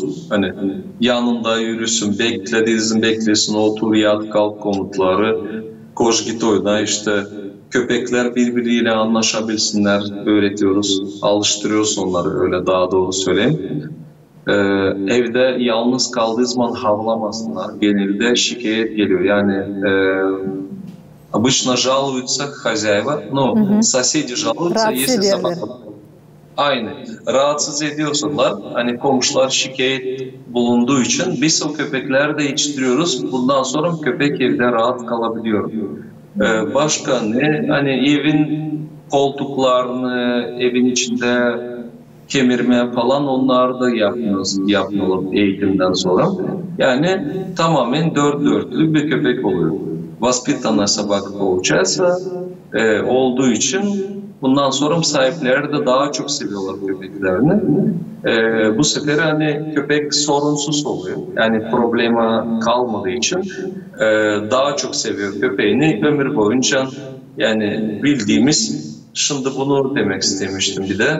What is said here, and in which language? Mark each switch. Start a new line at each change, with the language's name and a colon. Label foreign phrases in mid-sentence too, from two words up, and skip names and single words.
Turkish: Hani yanında yürüsün, beklesin, otur, yat, kalk komutları, koş git oyna, işte köpekler birbiriyle anlaşabilsinler öğretiyoruz, alıştırıyoruz onları, öyle daha doğru söyleyeyim. Evde yalnız kaldığı zaman havlamasınlar. Genelde şikayet geliyor.
Russian: Yani обычно жалуются хозяева, но соседи жалуются, если собака.
Turkish: Aynı. Rahatsız ediyorsalar, hani komşular şikayet bulunduğu için biz o köpekleri de yetiştiriyoruz. Bundan sonra köpek evde rahat kalabiliyor. Başka ne? Hani evin koltuklarını, evin içinde kemirme falan, onları da yapmıyorlar eğitimden sonra. Yani tamamen dört dörtlük bir köpek oluyor.
Russian: Воспитанная собака получается
Turkish: olduğu için bundan sonra sahipleri de daha çok seviyorlar köpeklerini. Bu sefer hani köpek sorunsuz oluyor. Yani problema kalmadığı için daha çok seviyor köpeğini ömür boyunca. Yani bildiğimiz, şimdi bunu demek istemiştim bir de.